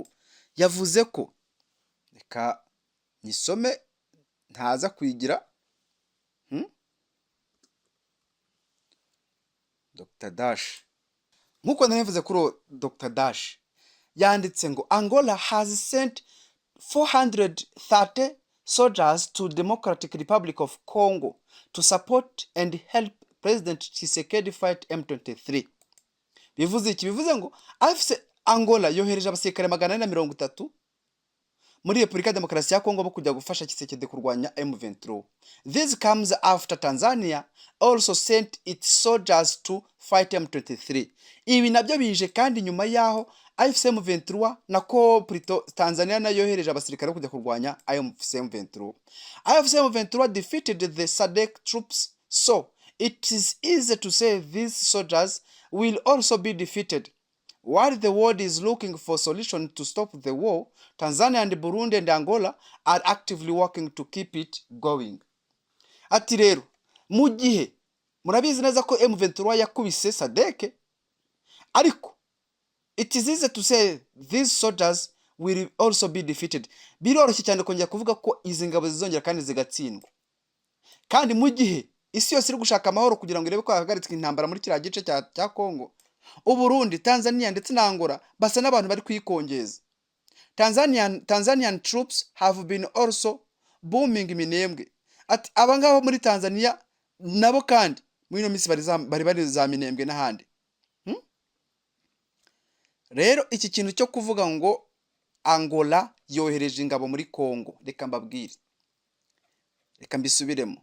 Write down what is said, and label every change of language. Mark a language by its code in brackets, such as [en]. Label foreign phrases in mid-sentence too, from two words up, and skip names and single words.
[rw] Yavuze ko, reka nisome ntaza kwigira, Dr. Dash, nkuko nabivuze kuri Dr. [en] Dash [rw] yanditse ngo [en] Angola has sent 430 soldiers to Democratic Republic of Congo to support and help President Tshisekedi fight M23. [rw] Bivuze iki? Bivuze ngo AFC Angola yohereje abasirikare 430 muri Repubulika ya Demokarasi ya Kongo bo kujya gufasha Tshisekedi kurwanya M23. [en] This comes after Tanzania also sent its soldiers to fight M23. [rw] Ibi nabyo bije kandi nyuma yaho AFC M23 nako Prito Tanzania nayo yohereje abasirikare kujya kurwanya AFC M23. [en] AFC M23 defeated the SADC troops, so it is easy to say these soldiers will also be defeated. While the world is looking for solution to stop the war, Tanzania and Burundi and Angola are actively working to keep it going. [rw] Ati rero mu gihe murabizi neza ko M23 yakubise SADC, ariko [en] it is easy to say these soldiers will also be defeated. [rw] Biroroshye cyane kongera kuvuga ko izi ngabo zizongera kandi zigatsindwa, kandi mu gihe isi yose iri gushaka amahoro kugira ngo irebe ko hahagaritswe intambara muri kiriya gice cya Congo, Uburundi, Tanzania ndetse na Angola basa n'abantu bari kwikongeza. [en] Tanzanian troops have been also booming Minembwe. [rw] Ati abangabo muri Tanzania nabo kandi muri no misi bari za Minembwe n'ahandi. Rero iki kintu cyo kuvuga ngo Angola yohereje ingabo muri Congo, reka mbabwire, reka mbisubiremo.